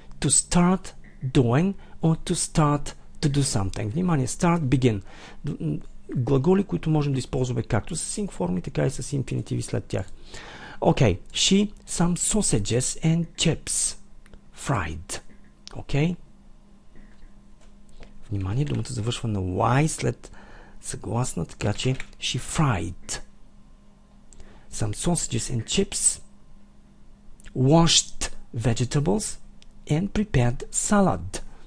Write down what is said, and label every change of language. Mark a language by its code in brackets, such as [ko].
[en] To start doing or to start to do something. [bg] Внимание, start, begin. Глаголи, които можем да използваме както с ing форми, така и с инфинитиви след тях. [en] She, some sausages and chips. Fried. [bg] Внимание, думата завършва на y след съгласна, така че [en] she fried. Some sausages and chips. Washed vegetables and prepared salad.